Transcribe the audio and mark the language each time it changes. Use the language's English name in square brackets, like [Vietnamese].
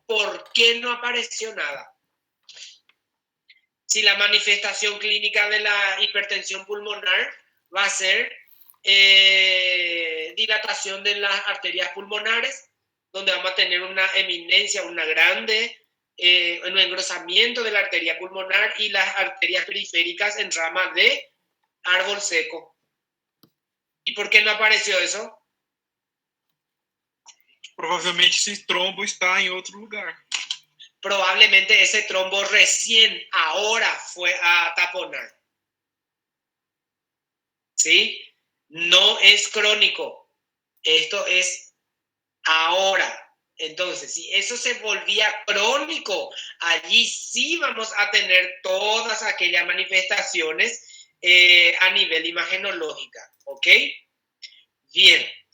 [Spanish] ¿Por qué no apareció nada? Si la manifestación clínica de la hipertensión pulmonar va a ser dilatación de las arterias pulmonares, donde vamos a tener una eminencia, una grande, un engrosamiento de la arteria pulmonar y las arterias periféricas en rama de árbol seco. ¿Y por qué no apareció eso? [Portuguese] Provavelmente esse trombo está em outro lugar. [Spanish] Probablemente ese trombo recién ahora fue a taponar. ¿Sí? No es crónico. Esto es ahora. Entonces, si eso se volvía crónico, allí sí vamos a tener todas aquellas manifestaciones a nivel imagenológica. ¿Ok? Bien.